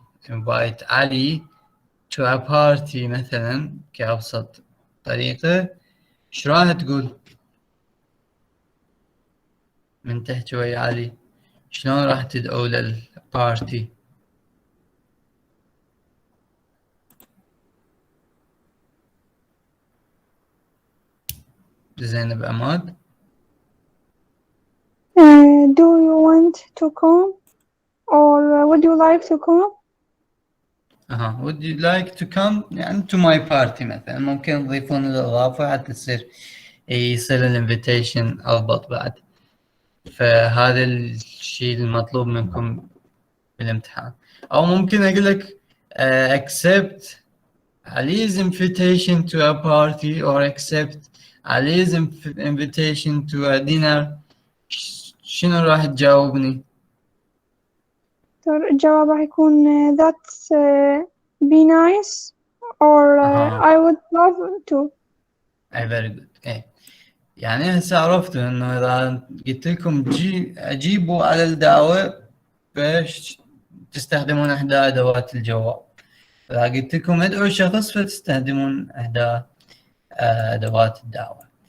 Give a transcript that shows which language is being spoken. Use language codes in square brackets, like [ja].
[en] invite [ar] علي [en] to a party [ar] مثلا كأبسط طريقة، شو راح تقول؟ من تحكي ويا علي شلون راح تدعو للبارتي؟ زينب عماد. [en] Do you want to come, or would you like to come? would you like to come [ar] يعني [en] to my party مثلا. [ar] ممكن تضيفون الإضافة حتى يصير الانفيتيشن أضبط بعد. فهذا الشيء المطلوب منكم بالامتحان. أو ممكن أقول لك [en] accept Ali's invitation to a party or accept Ali's invitation to a dinner. [ar] شنو راح تجاوبني؟ الجواب راح يكون [en] that's be nice, or I would love to. very good. [ar] يعني هسه عرفتوا انه اذا قلت لكم اجيبوا على الدعوة باش تستخدمون احدى ادوات الجواب. اذا قلت لكم ادعوا شخص فتستخدمون احدى ادوات الدعوة.